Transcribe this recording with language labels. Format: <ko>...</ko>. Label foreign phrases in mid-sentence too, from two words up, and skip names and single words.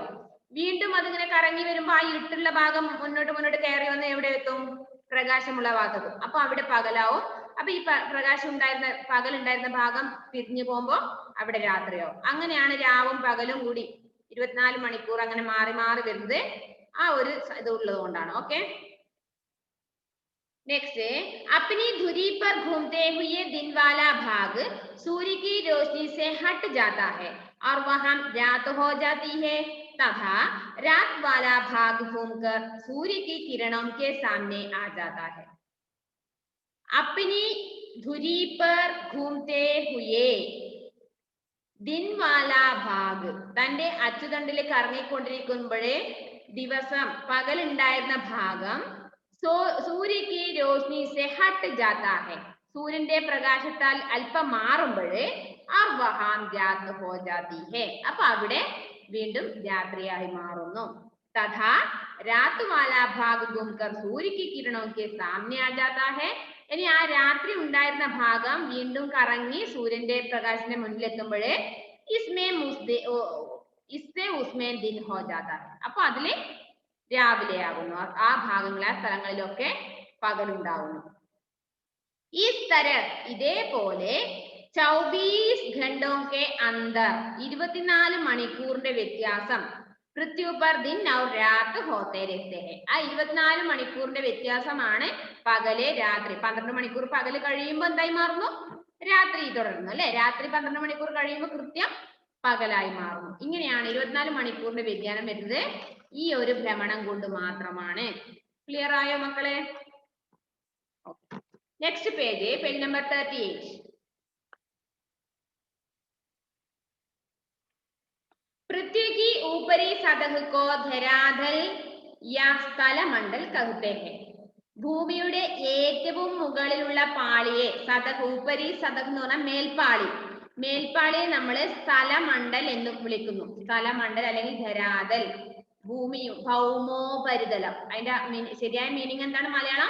<ml>വീണ്ടും അതിങ്ങനെ കറങ്ങി വരുമ്പോ ആ ഇരുട്ടുള്ള ഭാഗം മുന്നോട്ട് കയറി വന്ന് എവിടെ എത്തും? പ്രകാശമുള്ള ഭാഗത്ത്. അപ്പൊ അവിടെ പകലാവും. അപ്പൊ ഈ പകലുണ്ടായിരുന്ന ഭാഗം തിരിഞ്ഞു പോകുമ്പോ അവിടെ രാത്രിയാവും. അങ്ങനെയാണ് രാവും പകലും കൂടി 24 മണിക്കൂർ അങ്ങനെ മാറി മാറി വരുന്നത്. ആ ഒരു ഇത് ഉള്ളത് കൊണ്ടാണ്. ഓക്കെ,</ml> <hi>नेक्स्ट अपनी धुरी पर घूमते हुए दिन वाला भाग सूर्य की रोशनी से हट जाता है और वहां रात हो जाती है तथा रात वाला भाग घूमकर सूर्य की किरणों के सामने आ जाता है. अपनी धुरी पर घूमते हुए दिन वाला भाग,</hi> <ml>തന്റെ അച്ചുതണ്ടിൽ കറങ്ങിക്കൊണ്ടിരിക്കുമ്പോഴേ ദിവസം പകലുണ്ടായിരുന്ന ഭാഗം സൂര്യ</ml> <hi>की रोशनी से हट जाता है,</hi> <ml>സൂര്യന്റെ പ്രകാശത്താൽ അല്പം മാറുമ്പോഴേ</ml> <hi>और वहां रात हो जाती है,</hi> <ml>അപ്പൊ അവിടെ വീണ്ടും രാത്രിയായി മാറുന്നു.</ml> <hi>तथा रात वाला भाग घूमकर सूर्य की किरणों के सामने आ जाता है.</hi> <ml>ഇനി ആ രാത്രി ഉണ്ടായിരുന്ന ഭാഗം വീണ്ടും കറങ്ങി സൂര്യന്റെ പ്രകാശത്തിന്റെ മുന്നിലെത്തുമ്പോഴേ</ml> <hi>इससे उसमें दिन हो जाता है,</hi> <ml>അപ്പൊ അതില് രാവിലെയാകുന്നു. ആ ഭാഗങ്ങൾ ആ സ്ഥലങ്ങളിലൊക്കെ പകലുണ്ടാവുന്നു. ഈ തരം ഇതേപോലെ</ml> <hi>24 घंटों के अंदर</hi> <ml>24 മണിക്കൂറിന്റെ വ്യത്യാസം</ml> <hi>पृथ्वी पर दिन और रात होते रहते हैं.</hi> <ml>ആ 24 മണിക്കൂറിന്റെ വ്യത്യാസമാണ് പകല് രാത്രി. 12 മണിക്കൂർ പകല് കഴിയുമ്പോൾ എന്തായി മാറുന്നു? രാത്രി തുടരുന്നു അല്ലെ. രാത്രി 12 മണിക്കൂർ കഴിയുമ്പോൾ കൃത്യം പകലായി മാറുന്നു. ഇങ്ങനെയാണ് 24 മണിക്കൂറിന്റെ വ്യതിയാനം വരുന്നത് ഈ ഒരു ഭ്രമണം കൊണ്ട് മാത്രമാണ്. ക്ലിയർ ആയോ മക്കളെ?</ml> <en>next page number</en> <ml>38.</ml> <hi>पृथ्वी की ऊपरी सतह को धरातल या സ്ഥലമണ്ഡൽ कहते हैं.</hi> <ml>ഭൂമിയുടെ ഏറ്റവും മുകളിലുള്ള പാളിയെ</ml> <hi>ऊपरी सतह</hi> <ml>എന്ന് പറഞ്ഞാൽ മേൽപ്പാളിയെ നമ്മൾ സ്ഥലമണ്ഡൽ എന്ന് വിളിക്കുന്നു. സ്ഥലമണ്ഡൽ അല്ലെങ്കിൽ ധരാതൽ. ഭൗമോപരിതലം, അതിന്റെ ശരിയായ മീനിങ് എന്താണ് മലയാളം?</ml>